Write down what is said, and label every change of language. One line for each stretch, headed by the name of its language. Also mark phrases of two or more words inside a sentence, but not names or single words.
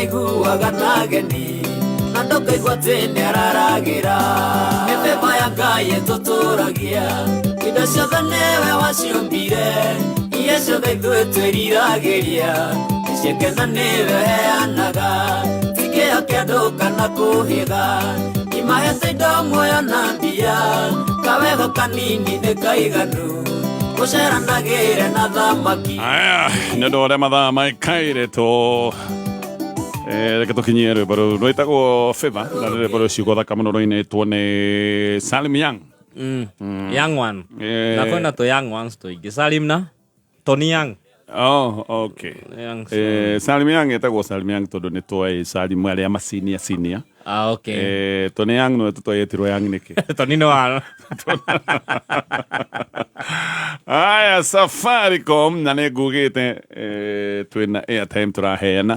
Kikuyu: iguaga na ageni na ndokaigua atĩ nĩ araragĩra mĩthemba ya Ngai ĩtũtũragia indo ciothe nĩwe waciũmbire iria ciothe ithuĩ twĩriragĩria iciakena nĩwe heanaga tikĩo kĩandũ kana kũhĩga imahete indo muoyo na mbia kawego kanini nĩ kaiganu gũceranagĩre na thamaki. Aya nĩ ũndũ ũrĩa mathaa maikaire to reke tũkinyie rwĩmbo rũu rwĩtagwo Favor na rwĩmbo rũu ciugo thaka mũno rũinĩtwo nĩ Salim Young.
English: Young one.
Kikuyu: Nakwenda to
English: young ones
Kikuyu: tuingi. Salim na Tony Young.
English: Oh, okay.
Kikuyu: Salim Young etagwo Salim Young tondũ nĩ tũĩ Salim arĩa ma senior.
English: Ah, okay.
Kikuyu: Tony Young no tũtwetirwo Young nĩkĩ. Tony no wano. Aya Safaricom na nĩ ngugĩte twĩna airtime tũraheana.